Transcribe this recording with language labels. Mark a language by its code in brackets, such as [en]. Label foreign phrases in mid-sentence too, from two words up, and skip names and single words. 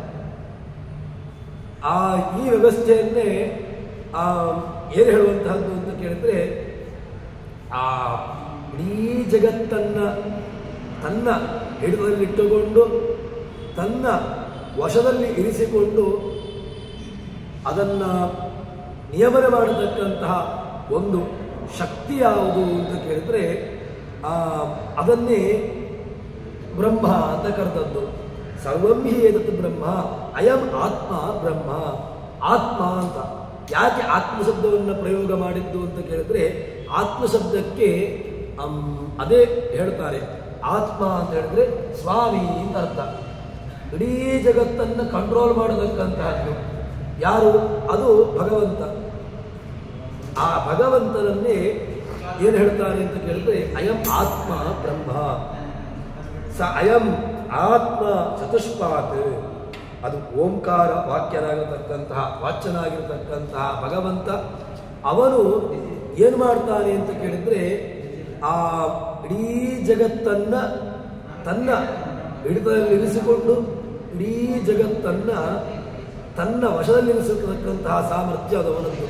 [kn] ಈ ವ್ಯವಸ್ಥೆಯನ್ನೇ ಏನು ಹೇಳುವಂತಹದ್ದು ಅಂತ ಕೇಳಿದ್ರೆ, ಆ ಇಡೀ ಜಗತ್ತನ್ನು ತನ್ನ ಹಿಡಿತದಲ್ಲಿಟ್ಟುಕೊಂಡು ತನ್ನ ವಶದಲ್ಲಿ ಇರಿಸಿಕೊಂಡು ಅದನ್ನು ನಿಯಮನ ಮಾಡತಕ್ಕಂತಹ ಒಂದು ಶಕ್ತಿ ಯಾವುದು ಅಂತ ಕೇಳಿದರೆ ಅದನ್ನೇ ಬ್ರಹ್ಮ ಅಂತ ಕರೆದದ್ದು. [sa] ಸರ್ವಂ ಹಿ ಏತತ್ ಬ್ರಹ್ಮ ಅಯಂ ಆತ್ಮ ಬ್ರಹ್ಮ. [kn] ಆತ್ಮ ಅಂತ ಯಾಕೆ ಆತ್ಮ ಶಬ್ದವನ್ನು ಪ್ರಯೋಗ ಮಾಡಿದ್ದು ಅಂತ ಕೇಳಿದ್ರೆ ಆತ್ಮ ಶಬ್ದಕ್ಕೆ ಅದೇ ಹೇಳ್ತಾರೆ. ಆತ್ಮ ಅಂತ ಹೇಳಿದ್ರೆ ಸ್ವಾಮಿ ಅಂತ ಅರ್ಥ. ಇಡೀ ಜಗತ್ತನ್ನು ಕಂಟ್ರೋಲ್ ಮಾಡತಕ್ಕಂತಹದ್ದು ಯಾರು? ಅದು ಭಗವಂತ. ಆ ಭಗವಂತನನ್ನೇ ಏನು ಹೇಳ್ತಾರೆ ಅಂತ ಕೇಳಿದ್ರೆ [sa] ಅಯಂ ಆತ್ಮ ಬ್ರಹ್ಮ. ಸ ಅಯಂ ಆತ್ಮ ಚತುಷ್ಪಾತ್. [kn] ಅದು ಓಂಕಾರ ವಾಚ್ಯನಾಗಿರತಕ್ಕಂತಹ ಭಗವಂತ. ಅವನು ಏನು ಮಾಡ್ತಾನೆ ಅಂತ ಕೇಳಿದ್ರೆ ಆ ಇಡೀ ಜಗತ್ತನ್ನ ತನ್ನ ಹಿಡಿತದಲ್ಲಿರಿಸಿಕೊಂಡು ಇಡೀ ಜಗತ್ತನ್ನ ತನ್ನ ವಶದಲ್ಲಿರಿಸತಕ್ಕಂತಹ ಸಾಮರ್ಥ್ಯ ಅದವನದ್ದು.